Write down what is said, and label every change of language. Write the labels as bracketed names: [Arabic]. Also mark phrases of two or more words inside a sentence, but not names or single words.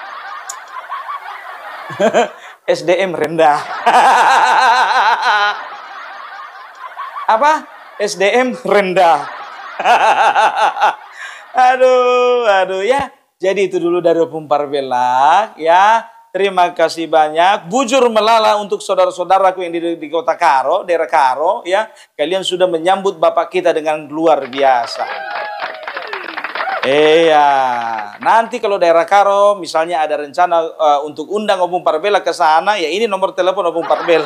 [Indonesian] SDM rendah. Apa? SDM rendah. Aduh ya. Jadi itu dulu dari Opung Parbella ya. Terima kasih banyak. [Batak Karo] Bujur melala [Indonesian] untuk saudara-saudaraku yang di kota Karo, daerah Karo ya. Kalian sudah menyambut Bapak kita dengan luar biasa. Iya. Nanti kalau daerah Karo misalnya ada rencana untuk undang Opung Parbella ke sana, ya ini nomor telepon Opung Parbella.